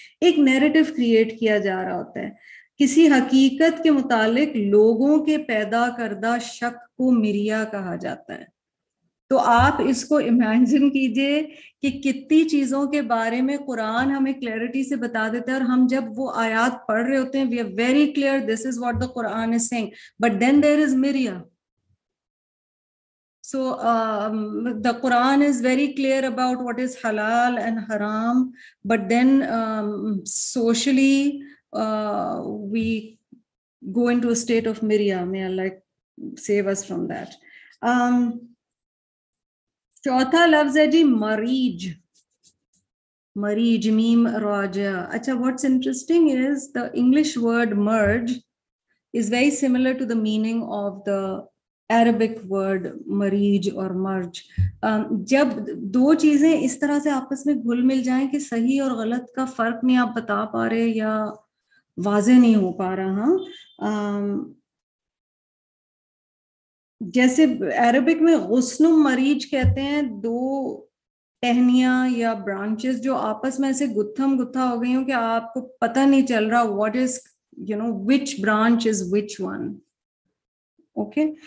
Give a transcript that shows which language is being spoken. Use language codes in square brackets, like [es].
[ur] ایک narrative create کیا جا رہا ہوتا ہے. کسی حقیقت کے متعلق لوگوں کے پیدا کردہ شک کو مریا کہا جاتا ہے. تو آپ اس کو امیجن کیجئے کہ کتنی چیزوں کے بارے میں قرآن ہمیں کلیئرٹی سے بتا دیتا ہے، اور ہم جب وہ آیات پڑھ رہے ہوتے ہیں [en] we are very clear this is what the Quran is saying, but then there is mirya. So the Quran is very clear about what is halal and haram, but then socially we go into a state of mirya. May Allah save us from that. [ur] چوتھا لفظ ہے جی مریج. مریج میم راجع. [en] اچھا what's interesting is the English word merge is very similar to the meaning of the Arabic word مریج اور مرج. [ur] جب دو چیزیں اس طرح سے آپس میں گھل مل جائیں کہ صحیح اور غلط کا فرق نہیں آپ بتا پا رہے یا واضح نہیں ہو پا رہا. جیسے عربک میں غصن و مریج کہتے ہیں دو ٹہنیاں یا برانچز جو آپس میں ایسے گتھم گتھا ہو گئی ہوں کہ آپ کو پتہ نہیں چل رہا [en] What is which branch is which one. [ur] Okay.